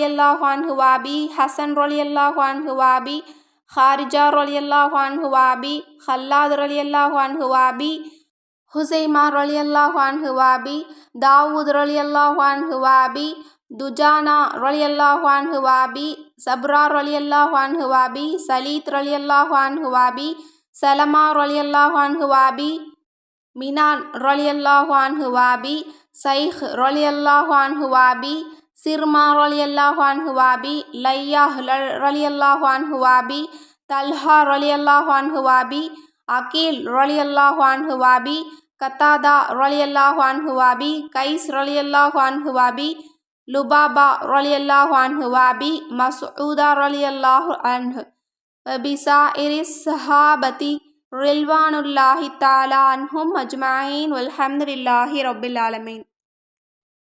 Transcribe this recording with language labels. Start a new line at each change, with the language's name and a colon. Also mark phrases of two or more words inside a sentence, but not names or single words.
Arabic: الله عنه وأبي حسن رضي الله عنه وأبي خارجة رضي الله عنه وأبي خلاد رضي الله عنه وأبي حسيمة رضي الله عنه وأبي داود رضي الله عنه وأبي دجانا رضي الله عنه وأبي صبرا رضي الله عنه وأبي سليط رضي الله عنه وأبي سلمة رضي الله عنه وأبي منان رضي الله عنه وأبي سيح رضي الله عنه وأبي صرمة رضي الله عنه وأبي ليلى رضي الله عنه وأبي طلحة رضي الله عنه وأبي عقيل رضي الله عنه وأبي قتادة رضي الله عنه وأبي قيس رضي الله عنه وأبي لبابة رضي الله عنه وأبي مسعود رضي الله عنه بسائر الصحابة رضوان الله تعالى عنهم أجمعين والحمد لله رب العالمين.